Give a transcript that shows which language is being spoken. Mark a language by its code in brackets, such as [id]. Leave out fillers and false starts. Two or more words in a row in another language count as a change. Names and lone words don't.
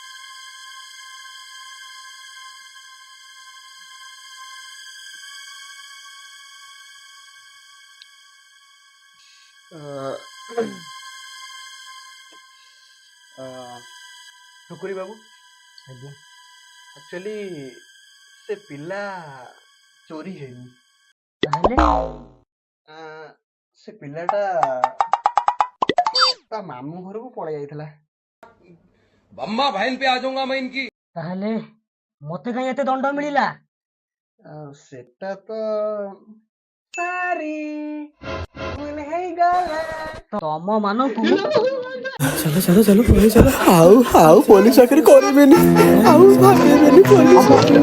[or] ଠୁକୁରି ବାବୁ, ଆଜ୍ଞା। ଆକ୍ଚୁଆଲି ସେ ପିଲା ଚୋରି ହେଇନି। ତାହେଲେ ସେ ପିଲାଟା ତା ମାମୁଁ ଘରକୁ ପଳେଇ ଯାଇଥିଲା। [hi] अम्मा बहन पे आ जाऊंगा मैं इनकी। [or] ତାହେଲେ ମତେ କାହିଁ ଏତେ ଦଣ୍ଡ ମିଳିଲା? ସେଟା ତ ସାରି ଭୁଲ ହେଇଗଲା। ତମ ମାନଙ୍କୁ ଆଉ ପୋଲିସ ଚାକିରି କରିବେନି, ଆଉ ଭାବିବେନି ପୋଲିସ।